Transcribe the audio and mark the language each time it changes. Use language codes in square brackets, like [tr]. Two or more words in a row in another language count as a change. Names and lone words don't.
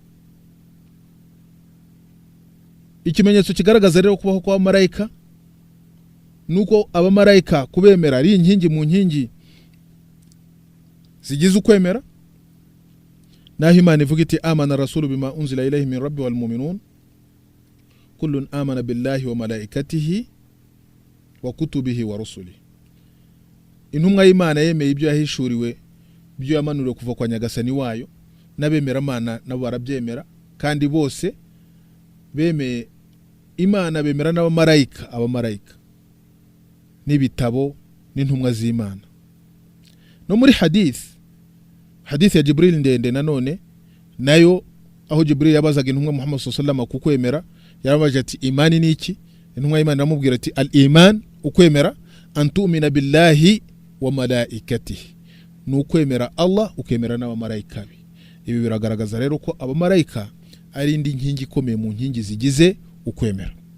[rw] Ikimenyetso kigaragaza rero kubaho kw'abamarayika nuko abamarayika kubemera ari inkingi mu nkingi zigize ukwemera, naho Imana ivuga iti [ar] آمن الرسول بما أنزل إليه من ربه والمؤمنون كل آمن بالله وملائكته وكتبه ورسله. [rw] Intumwa y'Imana yemeye ibyo yahishuriwe, ibyo yamanuriwe kuva kwa Nyagasani wayo, n'abemera Imana nabo barabyemera, kandi bose bemeye Imana bemera abamarayika n'ibitabo n'intumwa z'Imana. No muri hadith ya Jibril ndende nanone nayo, aho Jibril yabazaga intumwa Muhammad [ar] صلى الله عليه وسلم [rw] kukwemera, yarabaje ati imani ni iki? Intumwa y'Imana iramubwira ati al-iman, ukwemera, [ar] أن تؤمن بالله وملائكته, [rw] nukwemera Allah ukemera n'abamarayika be. Ibi biragaragaza rero ko abamarayika ari indi nkingi ikomeye mu nkingi zigize ukwemera.